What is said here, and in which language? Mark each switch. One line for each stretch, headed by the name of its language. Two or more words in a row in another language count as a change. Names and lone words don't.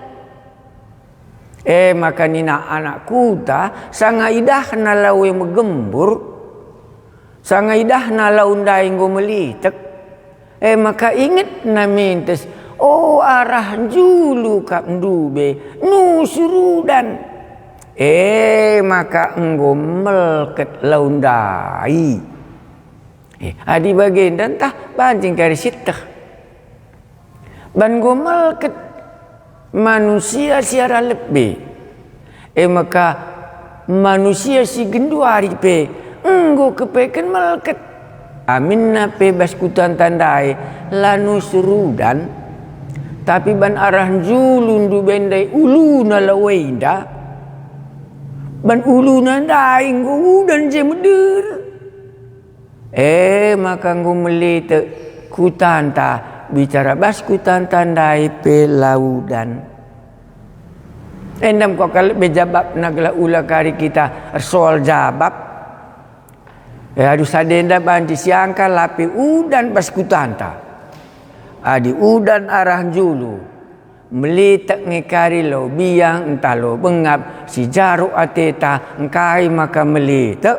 Batak Karo: Maka nina anak kuta sangaidah na lawe megembur, sangaidah na laundai ngo melitek. Maka inget na mintes, arah julu kap ndube nusurudan. Maka enggo melket laundai. Adi bagian dan tah pancing kari sitah. Ban go melket manusia siara lebih. Maka manusia si genduari pe enggo kepeken melket. Aminna pe baskutan tandai lanu surudan. Tapi ban arah julun du bendai uluna lawenda. Ban uluna ndai enggo udan je meder. Maka enggo melite kutanta bicara baskutan tandai pe laudan. Endam kau kalau bejabab nagla ula kari kita soal jabab. Aduh sadenda banci siangka lapi udan baskutanta. Adi udan arah julu. Melitak ngekari lo biang entah lo bengap si jaru ateta engkai maka melitak.